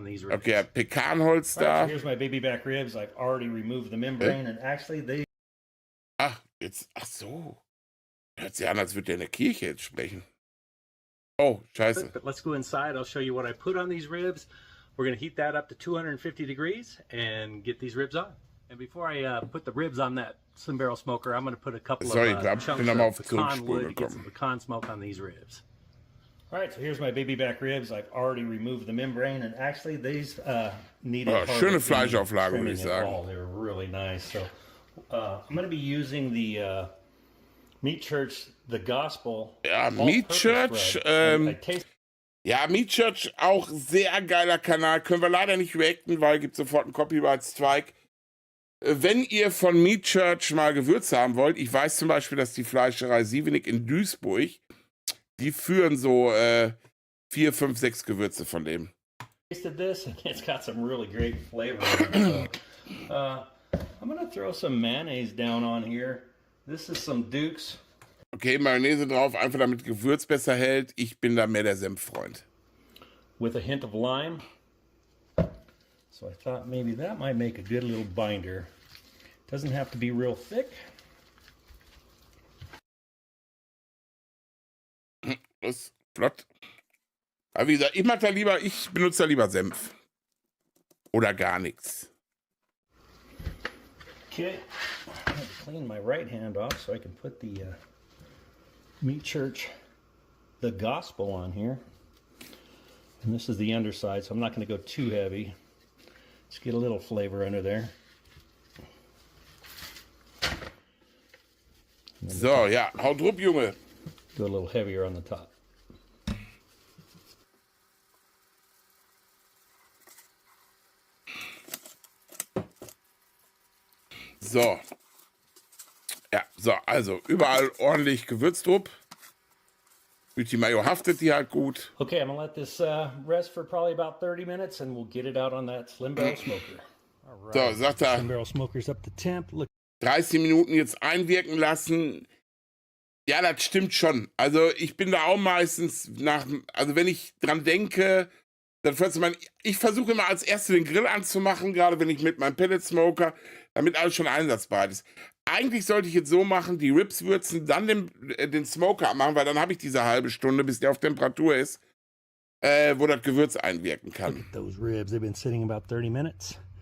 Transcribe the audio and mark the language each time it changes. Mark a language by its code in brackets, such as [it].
[de] Okay, Pekanholz da. Ach, jetzt, ach so. Hört sich an, als würde der in der Kirche jetzt sprechen. Oh, scheiße. [en] But let's go inside. I'll show you what I put on these ribs. We're going to heat that up to 250 degrees and get these ribs on. And before I put the ribs on that Slim Barrel Smoker, I'm going to put a couple of chunks of pecan wood to get some pecan smoke on these ribs. All right, so here's my baby back ribs. I've already removed the membrane, and actually these needed [de] schöne Fleischauflage, würde ich sagen. [en] They're really nice. So I'm going to be using the Meat Church, the Gospel. [de] Ja, Meat Church. Ja, Meat Church, auch sehr geiler Kanal. Können wir leider nicht reacten, weil gibt sofort einen Copyright-Strike. Wenn ihr von Meat Church mal Gewürze haben wollt, ich weiß zum Beispiel, dass die Fleischerei Sievenig in Duisburg, die führen so 4, 5, 6 Gewürze von dem. [en] Tasted this and it's got some really great flavor. So, I'm gonna throw some mayonnaise down on here. This is some Dukes. [de] Okay, Mayonnaise drauf, einfach damit Gewürz besser hält. Ich bin da mehr der Senffreund. [en] With a hint of lime. So I thought maybe that might make a good little binder. Doesn't have to be real thick. [de] Das ist flott. Aber wie gesagt, ich benutze da lieber Senf. Oder gar nichts. [en] Okay, I have to clean my right hand off so I can put the Meat Church, the Gospel on here. And this is the underside, so I'm not going to go too heavy. Just get a little flavor under there. [de] So, ja, haut drauf, Junge. [en] Go a little heavier on the top. So. [de] Ja, so, also überall ordentlich Gewürzdruck. Durch die Mayo haftet die halt gut. [en] Okay, I'm gonna let this rest for probably about 30 minutes and we'll get it out on that Slim Barrel Smoker. All right. [de] So, sagt er, [en] Slim Barrel Smoker's up to temp. Look. [de] 30 Minuten jetzt einwirken lassen. Ja, das stimmt schon. Also ich bin da auch meistens also wenn ich dran denke, dann ich versuche immer als erstes den Grill anzumachen, gerade wenn ich mit meinem Pellet Smoker, damit alles schon einsatzbereit ist. Eigentlich sollte ich jetzt so machen, die Ribs würzen, dann den Smoker anmachen, weil dann habe ich diese halbe Stunde, bis der auf Temperatur ist, wo das Gewürz einwirken kann. [en] Look at those ribs. They've been sitting about 30 minutes.